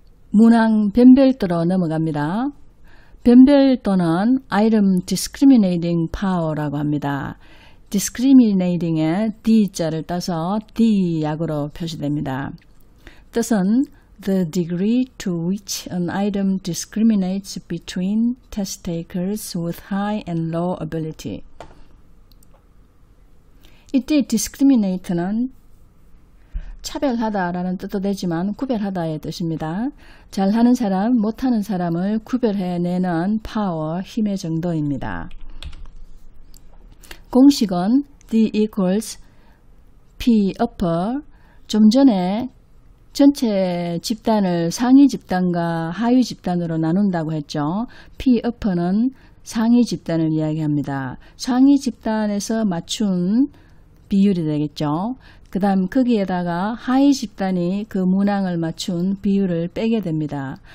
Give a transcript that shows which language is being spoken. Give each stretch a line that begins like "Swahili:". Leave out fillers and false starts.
Korean: 문항 변별도로 넘어갑니다. 변별도는 item discriminating power라고 합니다. discriminating에 D자를 따서 D약으로 표시됩니다. 뜻은
English: the degree to which an item discriminates between test takers with high and low ability.
Korean: 이때 discriminate는 차별하다라는 뜻도 되지만 구별하다의 뜻입니다. 잘하는 사람, 못하는 사람을 구별해내는 파워, 힘의 정도입니다. 공식은
English: D equals P upper.
Korean: 좀 전에 전체 집단을 상위 집단과 하위 집단으로 나눈다고 했죠. P upper는 상위 집단을 이야기합니다. 상위 집단에서 맞춘 비율이 되겠죠. 그 다음 거기에다가 하위 집단이 그 문항을 맞춘 비율을 빼게 됩니다.